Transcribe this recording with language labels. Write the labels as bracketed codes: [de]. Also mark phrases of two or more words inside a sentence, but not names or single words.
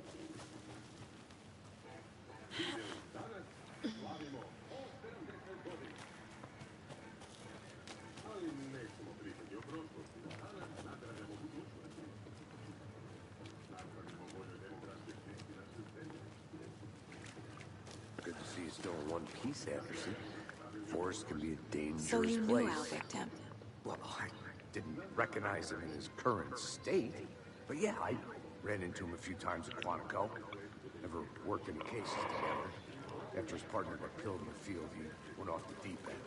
[sr] Danas slavimo 70 godina. Ali nećemo pričati o prošlosti. Danas nagrađamo budućnost. Napravimo boljoj demokratskoj svisti naše zemlje. [en] Good to see you still in one piece, Anderson. Forest can be a dangerous So you knew place. our victim. Well, I didn't recognize him in his current state. But yeah, I ran into him a few times at Quantico. Never worked any cases together. After his partner got killed in the field, he went off the deep end.